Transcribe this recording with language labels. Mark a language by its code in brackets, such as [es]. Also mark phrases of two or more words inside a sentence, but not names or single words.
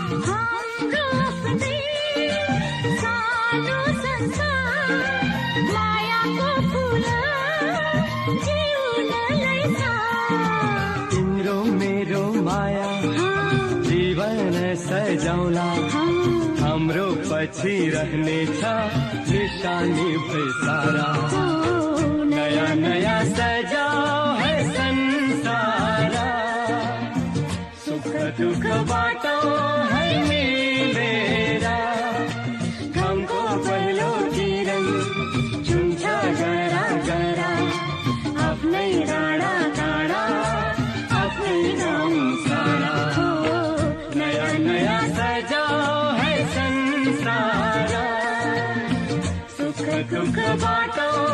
[ne] हाम्रो आफ्नै सानो संसार मायाको फुल जिउनलाई छ। तिम्रो मेरो माया जीवन सजाउला, हाम्रो पछि रहनेछ निशानी भई सारा। [hi] नया नया सजाओ है संसार, [ne] सुख दुख बाटो है मिलेर। घामको पहिलो किरण छुन्छ गरा गरा, आफ्नै डाँडा काँडा आफ्नै गाउँ सारा। [hi] नया नया सजाओ है संसार, [ne] सुख दुख बाटो